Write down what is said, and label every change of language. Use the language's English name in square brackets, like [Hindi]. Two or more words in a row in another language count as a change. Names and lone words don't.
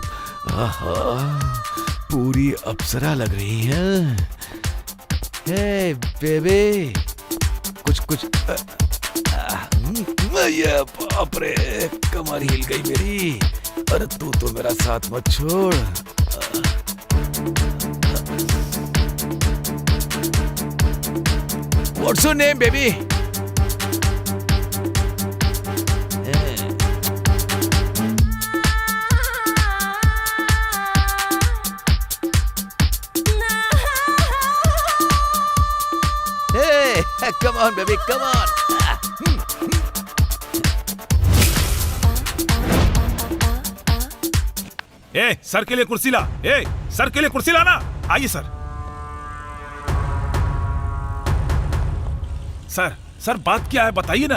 [Hindi] आहा, पूरी अप्सरा लग रही हैं। [English] Hey baby, [Hindi] कुछ ये बाप रे, कमर हिल गई मेरी। अरे तू तो मेरा साथ मत छोड़। [English] What's your name, baby? Hey, come on, baby, come on. [Hindi] ए, सर के लिए कुर्सी ला। ए, सर के लिए कुर्सी लाना। आइए सर। सर, सर बात क्या है बताइए ना।